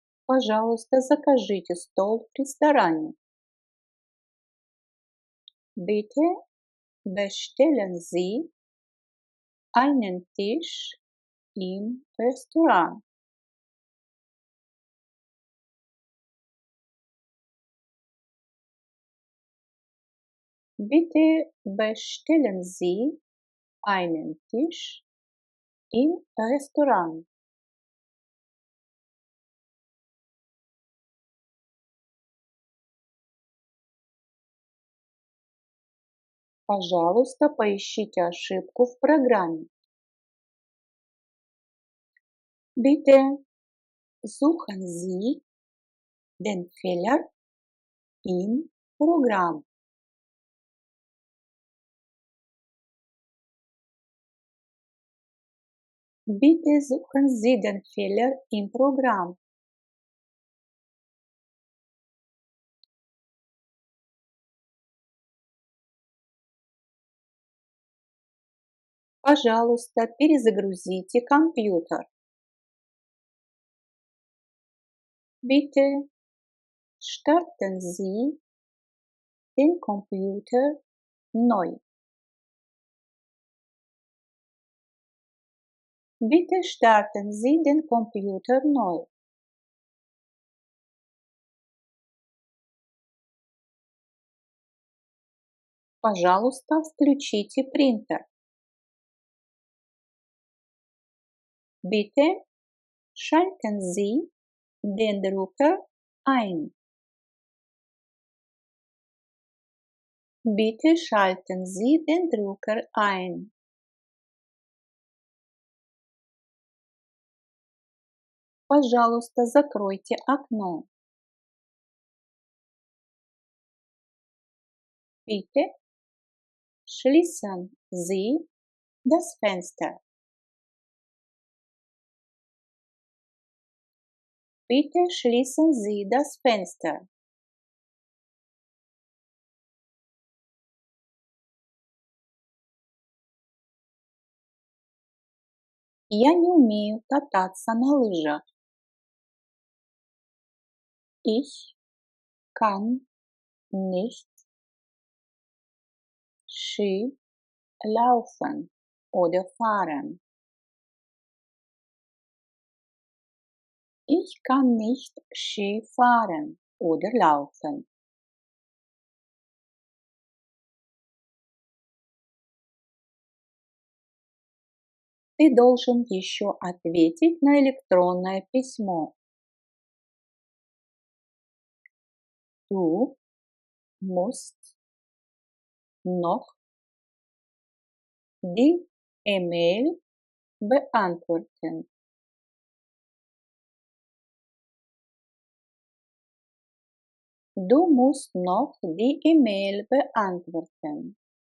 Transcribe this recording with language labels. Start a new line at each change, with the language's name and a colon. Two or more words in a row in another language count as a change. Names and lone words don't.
Russian: Пожалуйста, закажите стол в ресторане.
German: Bitte bestellen Sie einen Tisch im Restaurant. Bitte bestellen Sie einen Tisch im Restaurant.
Russian: Пожалуйста, поищите ошибку в программе.
German: Bitte suchen Sie den Fehler im Programm. Bitte suchen Sie den Fehler im Programm.
Russian: Пожалуйста, перезагрузите компьютер.
German: Bitte starten Sie den Computer neu. Bitte starten Sie den Computer neu.
Russian: Пожалуйста, включите принтер.
German: Bitte schalten Sie den Drucker ein. Bitte schalten Sie den Drucker ein.
Russian: Пожалуйста, закройте окно.
German: Bitte schließen Sie das Fenster. Bitte schließen Sie das Fenster.
Russian: Я не умею кататься на лыжах.
German: Ich kann nicht Ski laufen oder fahren. Ich kann nicht Ski fahren oder laufen.
Russian: Ты должен еще ответить на электронное письмо.
German: Du musst noch die E-Mail beantworten. Du musst noch die E-Mail beantworten.